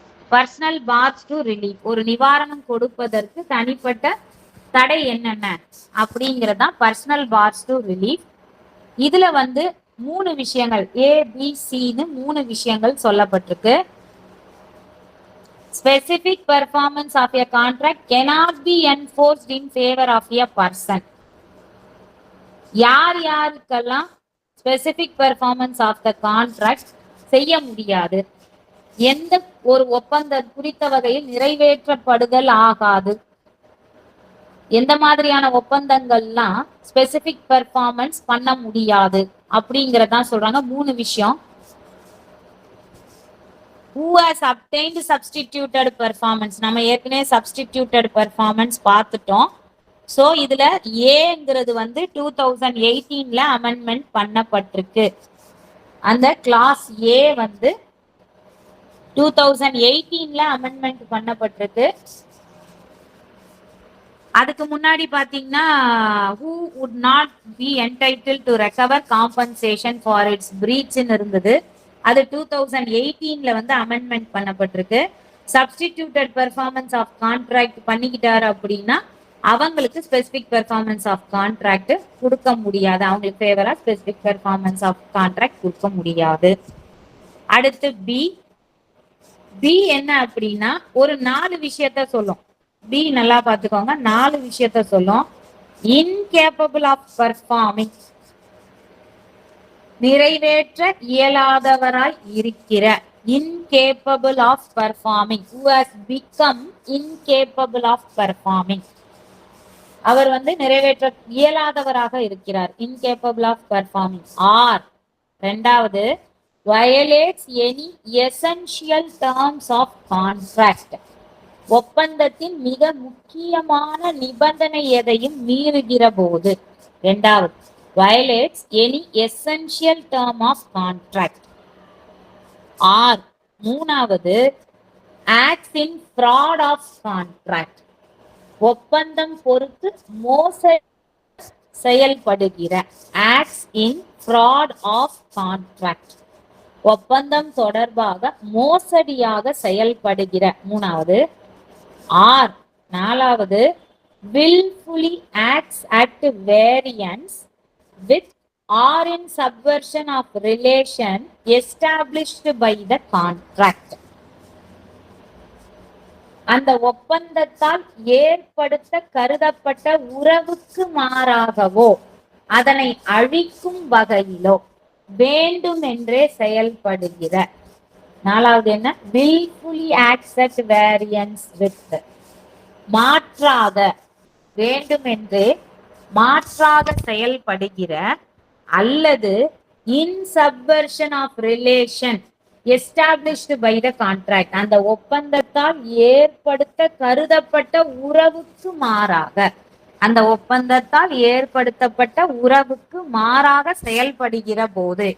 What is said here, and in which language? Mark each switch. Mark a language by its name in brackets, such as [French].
[Tamil] Personal parse to relief, ஒரு நிவாரணம் கொடுப்பதற்கு தனிப்பட்ட தடை என்னென்ன அப்படிங்கறதான் பர்சனல் பார்ஸ் டு ரிலீஃப். இதுல வந்து 3 விஷயங்கள் ABCன்னு 3 விஷயங்கள் சொல்லப்பட்டிருக்கு. [English] Specific performance of a contract cannot be enforced in favor of a person. [Tamil] யார் யாருக்கெல்லாம் specific performance of the contract செய்ய முடியாது, எந்த ஒரு ஒப்பந்தம் குறித்த வகையில் நிறைவேற்றப்படுதல் ஆகாது எந்த மாதிரியான ஒப்பந்தங்கள்லாம் ஸ்பெசிபிக் பெர்ஃபார்மன்ஸ் பண்ண முடியாது அப்படிங்கறதான் சொல்றாங்க. 3 விஷயம். [English] who has obtained substituted performance, [Tamil] நம்ம ஏற்கனவே [English] substituted performance [Tamil] பார்த்துட்டோம். சோ இதுல ஏங்கிறது வந்து 2018ல அமெண்ட்மெண்ட் பண்ணப்பட்டிருக்கு. அந்த கிளாஸ் ஏ வந்து 2018ல அமெண்ட்மெண்ட் பண்ணப்பட்டிருக்கு. அதுக்கு முன்னாடி பாத்தீங்கன்னா [English] who would not be entitled to recover compensation for its breach [Tamil] ன்னு இருந்தது. அது 2018ல வந்து அமெண்ட்மெண்ட் பண்ணப்பட்டிருக்கு. சப்ஸ்டிடியூட்டட் பெர்ஃபார்மன்ஸ் ஆஃப் கான்ட்ராக்ட் பண்ணிக்கிட்டாரு அப்படின்னா அவங்களுக்கு ஸ்பெசிபிக் பெர்ஃபார்மன்ஸ் ஆஃப் கான்ட்ராக்ட் கொடுக்க முடியாது. அவங்களுக்கு ஃபேவரா ஸ்பெசிபிக் பெர்ஃபார்மன்ஸ் ஆஃப் கான்ட்ராக்ட் கொடுக்க முடியாது. அடுத்து பி என்ன அப்படின்னா ஒரு 4 விஷயத்த சொல்லும். பி நல்லா பாத்துக்கோங்க, 4 விஷயத்த சொல்லும். இன்கேப்பபிள் ஆஃப் பர்ஃபார்மிங், நிறைவேற்ற இயலாதவராய் இருக்கிற. [English] incapable of performing, who has become incapable of performing, [Tamil] அவர் வந்து நிறைவேற்ற இயலாதவராக இருக்கிறார். [English] incapable of performing. [Tamil] ஆர் இரண்டாவது, [English] violates any essential terms of contract, [Tamil] ஒப்பந்தத்தின் மிக முக்கியமான நிபந்தனை எதையும் மீறுகிற போது. இரண்டாவது, [English] violates any essential term of contract. [Tamil] R மூணாவது, [English] acts in fraud of contract, [Tamil] ஒப்பந்தம் பொறுத்து மோசடி செயல்படுகிற. [English] acts in fraud of contract, [Tamil] ஒப்பந்தம் தொடர்பாக மோசடியாக செயல்படுகிற. மூணாவது. [English] or நாலாவது, willfully acts at variance with or in subversion of relation established by the contract, [Tamil] அந்த ஒப்பந்தத்தால் ஏற்படுத்த கருதப்பட்ட உறவுக்கு மாறாகவோ அதனை அழிக்கும் வகையிலோ வேண்டுமென்றே செயல்படுகிற. நாலாவது என்ன? [English] willfully acts at variance with, [Tamil] மாற்றாக, வேண்டுமென்றே மாற்றாக செயல்படுகிற அல்லது [English] in subversion of relation established by the contract, [Tamil] அந்த ஒப்பந்தத்தால் ஏற்படுத்த கருதப்பட்ட உறவுக்கு மாறாக, அந்த ஒப்பந்தத்தால் ஏற்படுத்தப்பட்ட உறவுக்கு மாறாக செயல்படுகிற போது.